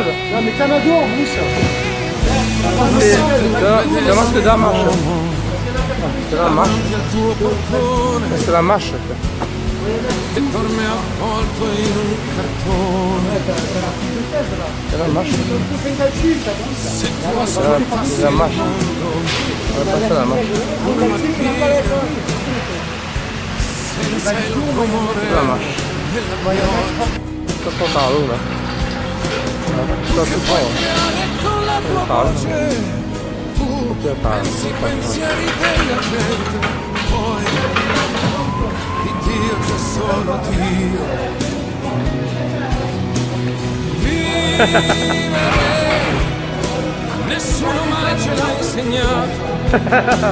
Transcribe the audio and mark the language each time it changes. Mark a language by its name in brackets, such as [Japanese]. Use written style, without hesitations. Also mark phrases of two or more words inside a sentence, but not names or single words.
[French] Non, mais t'en as deux en bouche. C'est la marche. C'est la marche. C'est la marche. [Italian] Che dorme avvolto in un cartone. [French] C'est la marche. [Italian] Se tu ascoltassi [French] C'est la marche. C'est la marche. [Italian] come mattina, senza il rumore [French] C'est la marche. [Italian] della pioggia, [French] Ça prend par l'eau là. Ça se prend. [Italian] e con la tua voce tu pensi i pensieri della gente, poi di Dio c'è solo Dio. Vivere nessuno mai ce l'ha insegnato.